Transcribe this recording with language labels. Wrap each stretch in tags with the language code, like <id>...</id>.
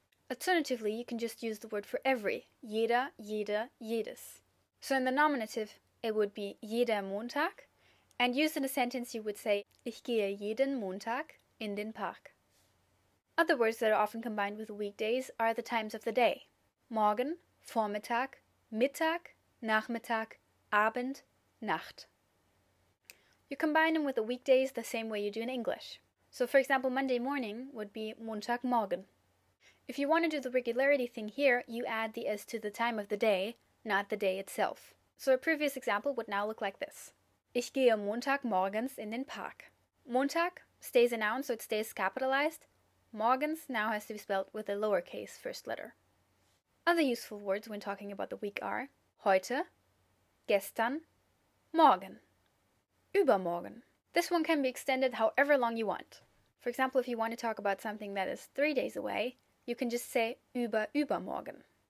<en>Alternatively, you can just use the word for every,</en> <de>jeder, jede, jedes.</de> <en>So in the nominative, it would be</en> <de>jeder Montag,</de> <en>And used in a sentence you would say,</en> <de>Ich gehe jeden Montag in den Park.</de> <en>Other words that are often combined with weekdays are the times of the day.</en> <de>Morgen, Vormittag, Mittag, Nachmittag, Abend, Nacht.</de> <en>You combine them with the weekdays the same way you do in English. So for example, Monday morning would be Montagmorgen. If you want to do the regularity thing here, you add the s to the time of the day, not the day itself. So a previous example would now look like this.</en> <de>Ich gehe Montagmorgens in den Park.</de> <en>Montag stays a noun, so it stays capitalized. Morgens now has to be spelled with a lowercase first letter. Other useful words when talking about the week are</en> <de>heute, gestern, morgen, übermorgen.</de> <en>This one can be extended however long you want. For example, if you want to talk about something that is 3 days away, you can just say über-übermorgen.</en>